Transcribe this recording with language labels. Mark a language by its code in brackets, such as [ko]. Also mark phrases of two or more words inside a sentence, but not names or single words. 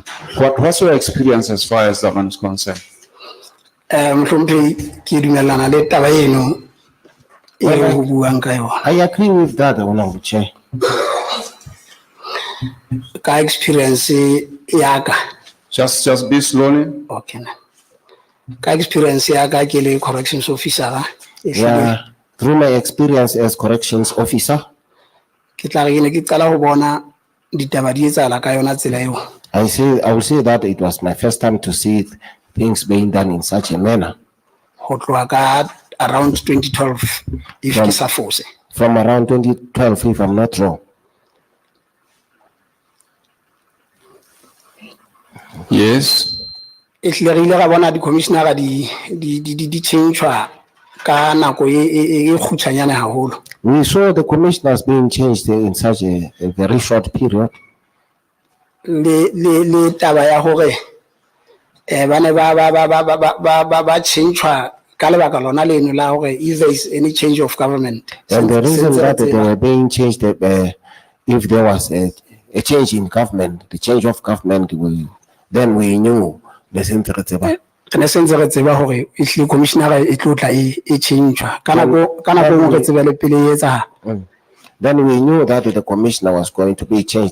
[en] What's your experience as far as that one is concerned? I agree with that, Honorable Chair. [st] Ka experience yaka. [en] Just be slowly. [st] Okay. Ka experience yaka ke le [en] corrections officer. Yeah, through my experience as corrections officer, [st] Ke tla re ne ke qala ho bona ditaba di etsahala ka yona tsela eo. [en] I will say that it was my first time to see things being done in such a manner. [st] Ho tloha ka [en] around 2012 if [st] ke sa fose. [en] From around 2012, if I'm not wrong. Yes. [st] E hle re ile ra bona di commissioner di changewa ka nako e khutshanyane haholo. [en] We saw the commissioners being changed in such a very short period. [st] Le taba ya hore ba ne ba changewa ka lebaka lona leno la hore [en] if there is any change of government. And the reason that they were being changed, if there was a change in government, the change of government, then we knew the sentence. Then we knew that the commissioner was going to be changed.